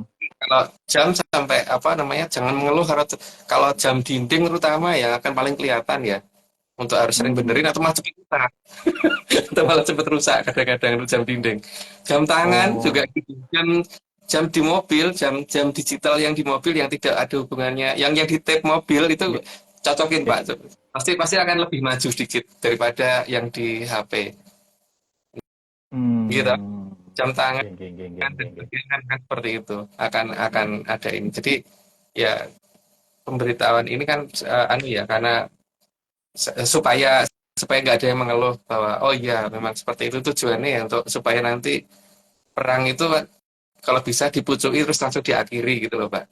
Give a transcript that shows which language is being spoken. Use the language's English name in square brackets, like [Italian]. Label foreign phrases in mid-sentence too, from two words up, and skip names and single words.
[Indonesian] Kalau jam sampai apa namanya, jangan mengeluh kalau jam dinding terutama yang akan paling kelihatan ya. Untuk harus sering benerin atau malah cepet rusak. Atau malah cepet rusak kadang-kadang itu jam dinding. Jam tangan juga Oh, gitu. Jam jam di mobil, jam digital yang di mobil yang tidak ada hubungannya, yang di tape mobil itu [Javanese] nggih, [Indonesian] cocokin [Javanese] nggih. [Indonesian] Pak. Pasti pasti akan lebih maju sedikit daripada yang di HP. Gitu. Hmm. Jam tangan [Javanese] Nggih, nggih, nggih, nggih, [Indonesian] dan [Javanese] nggih, nggih. [Indonesian] sebagainya kan seperti itu akan ada ini. Jadi ya pemberitahuan ini kan anu ya, karena supaya supaya nggak ada yang mengeluh bahwa oh iya memang seperti itu tujuannya ya, untuk supaya nanti perang itu kalau bisa dipucuki terus langsung diakhiri gitu loh Pak.